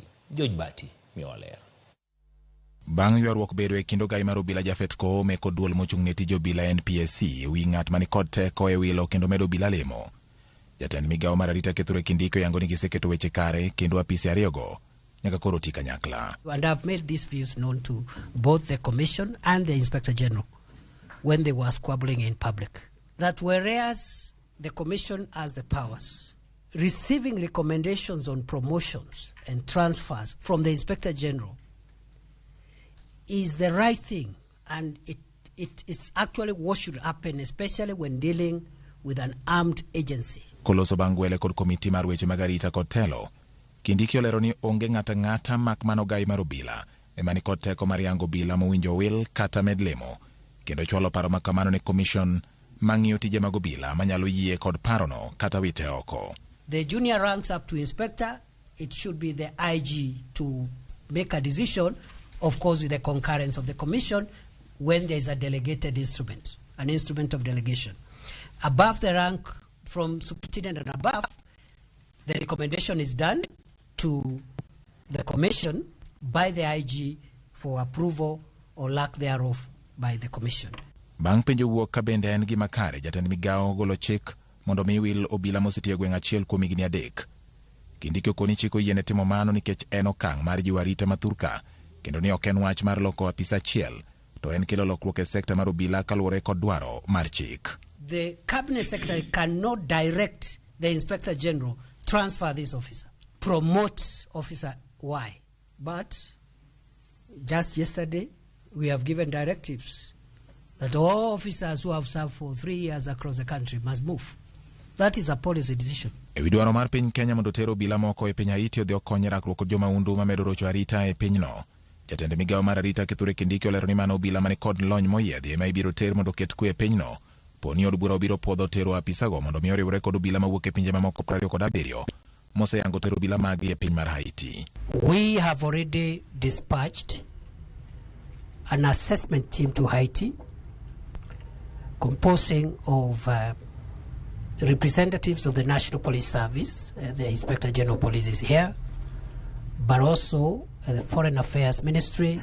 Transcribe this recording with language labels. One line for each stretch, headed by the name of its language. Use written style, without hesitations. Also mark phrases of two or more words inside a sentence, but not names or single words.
Luo (Kenya and Tanzania): George Bati miwaler. Bang' ywaruok bedo e kind ogai mar obila Jafet Koome kod duol mochung' ne tije obila NPSC wi ng'at mani kod teko e wilo kendo medo obila lemo. Jatend migao mar arita Kithure Kindiki yango ni giseketo weche kare kendo apisi ariyogo nyaka koro tii kanyakla.
English: And I've made these views known to both the Commission and the Inspector General when they were squabbling in public. That whereas the Commission has the powers, receiving recommendations on promotions and transfers from the Inspector General is the right thing, and it's actually what should happen, especially when dealing with an armed agency.
Luo (Kenya and Tanzania): Koloso bangwele kod komiti mar weche mag arita kod telo, Kindiki olero ni onge ng'ata mak mano ogai mar obila emani kod teko mar yango obila mowinjo wil kata med lemo, kendo chwalo paro makamano ne commission mang'iyo tije mag obila manyalo yie kod parono kata wite oko.
English: The junior ranks up to inspector, it should be the IG to make a decision, of course with the concurrence of the commission, when there is a delegated instrument, an instrument of delegation. Above the rank, from superintendent and above, the recommendation is done to the commission by the IG for approval or lack thereof by the commission.
Luo (Kenya and Tanzania): Bang' penjo wuok ka bende en gima kare, jatend migao golo chik mondo mi wil obila mosetiyo gweng' achiel kuom higni 3. Kindiki okoni chiko yiene timo mano nikech en okang' mar jiwo arita ma thurka, kendo ni ok en wach mar loko apisa achiel, to en kelo lokruok e sekta mar obila kaluwore kod dwaro mar chik.
English: The cabinet secretary cannot direct the Inspector General transfer this officer, promote officer Y. But just yesterday, we have given directives that all officers who have served for 3 years across the country must move. That is a policy decision.
Luo (Kenya and Tanzania): Ewi dwaro mar piny Kenya mondo tero obila moko e piny Haiti odhi okony rakruok kod jomaundu mamedo rocho arita e pinyno, jatend migao mar arita Kithure Kindiki olero ni mano obila mani kod lony moyiedhi ema ibiro ter mondo ket kwe e pinyno. Poni od bura obiro puodho tero apisago mondo mi oriwre kod obila mawuok e pinje mamoko 27 moseyango tero obila magi e piny mar Haiti.
English: We have already dispatched an assessment team to Haiti composing of representatives of the National Police Service. The Inspector General Police is here, but also the Foreign Affairs Ministry.